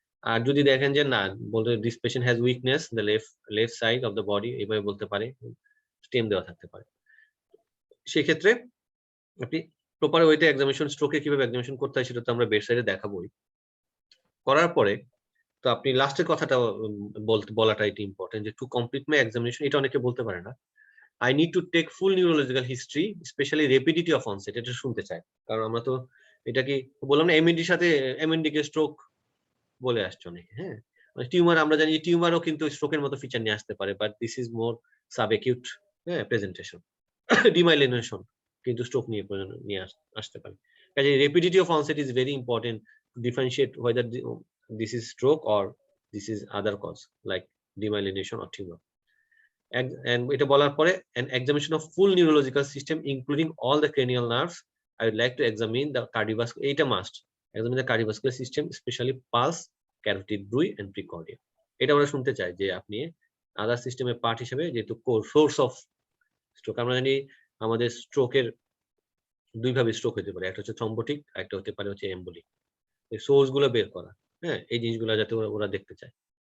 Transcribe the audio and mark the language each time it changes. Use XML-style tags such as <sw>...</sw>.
<bn>আর যদি দেখেন যে না, বলতে</bn> <en>this patient has weakness the left side of the body,</en> <bn>এইভাবে বলতে পারে, স্টেম দেওয়া থাকতে পারে, সেক্ষেত্রে আপনি প্রপার ওয়েতে এক্সামিনেশন, স্ট্রোকে কিভাবে এক্সামিনেশন করতে হয় সেটা তো আমরা বেড সাইডে দেখাবোই। করার পরে তো আপনি লাস্টের কথাটা বলাটা এটা ইম্পর্টেন্ট, যে</bn> <en>to complete my examination,</en> <bn>এটা অনেকে বলতে পারে না।</bn> <en>I need to take full neurological history, especially rapidity of onset,</en> <bn>এটা শুনতে চাই। কারণ আমরা তো এটা কি বললাম না, এমএনডির সাথে এমএনডি কে স্ট্রোক বলে আসছে অনেকে, হ্যাঁ। টিউমার আমরা জানি যে টিউমারও কিন্তু স্ট্রোকের মতো ফিচার নিয়ে আসতে পারে,</bn> <en>but this is more subacute,</en> <bn>হ্যাঁ, প্রেজেন্টেশন। ডিমাইলিনেশন কিন্তু স্ট্রোক নিয়ে আসতে পারে।</bn> <en>কাজে rapidity of onset is very important to differentiate whether this is stroke or this is other cause like demyelination or tumor. And</en> <bn>এটা বলার পরে</bn> <en>an examination of full neurological system including all the cranial nerves. I would like to examine the cardiovascular, এটা must examine the cardiovascular system, especially pulse, carotid buoy and precordia.</en> <bn>এটা আমরা শুনতে চাই যে আপনি আদার সিস্টেমের পার্ট হিসেবে, যেহেতু সোর্স অফ স্ট্রোক আমরা জানি, আমাদের স্ট্রোকের দুই ভাবে স্ট্রোক হতে পারে, একটা হচ্ছে থ্রম্বোটিক, একটা হতে পারে হচ্ছে এম্বোলিক। এই সোর্স গুলো বের করা, হ্যাঁ, এই জিনিসগুলো যাতে ওরা দেখতে চায়।</bn>